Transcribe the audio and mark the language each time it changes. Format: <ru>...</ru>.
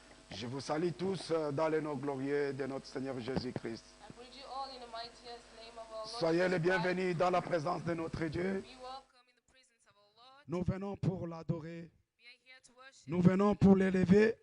<fr>Je vous salue tous dans le nom glorieux de notre Seigneur Jésus-Christ.</fr> <en>I greet you all in the mightiest name of our Lord</en> <fr>Soyez les</fr> <en>Jesus Christ.</en> <fr>bienvenus dans la présence de notre Dieu.</fr> <en>Be welcome in the presence of our Lord.</en> <fr>Nous venons pour l'adorer.</fr> <en>We are here to worship.</en> <fr>Nous venons pour l'élever.</fr>